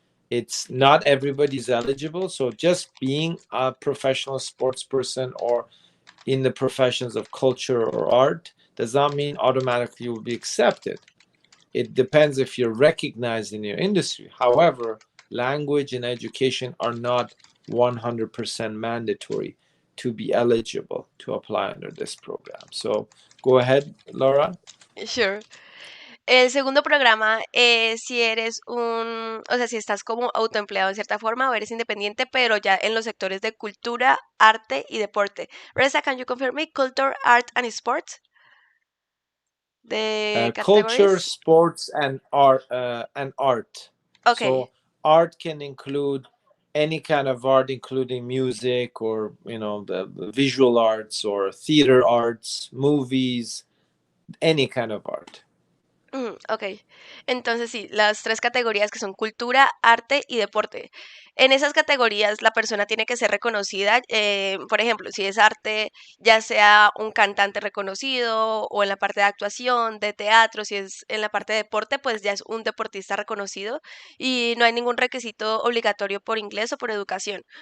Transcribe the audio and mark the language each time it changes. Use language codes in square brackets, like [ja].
[en] It's not everybody's eligible. So just being a professional sports person or in the professions of culture or art does not mean automatically you will be accepted. It depends if you're recognized in your industry. However, language and education are not 100% mandatory to be eligible to apply under this program. So go ahead, Laura. Sure. [es] El segundo programa es si eres o sea, si estás como autoempleado en cierta forma o eres independiente, pero ya en los sectores de cultura, arte y deporte. [en] Reza, can you confirm me? Culture, art and sports? The Culture, categories? sports, and art. Okay. So art can include any kind of art, including music or the visual arts or theater arts, movies, any kind of art. [es] Ok, entonces sí, las 3 categorías que son cultura, arte y deporte. En esas categorías la persona tiene que ser reconocida, por ejemplo, si es arte, ya sea un cantante reconocido o en la parte de actuación, de teatro, si es en la parte de deporte, pues ya es un deportista reconocido y no hay ningún requisito obligatorio por inglés o por educación.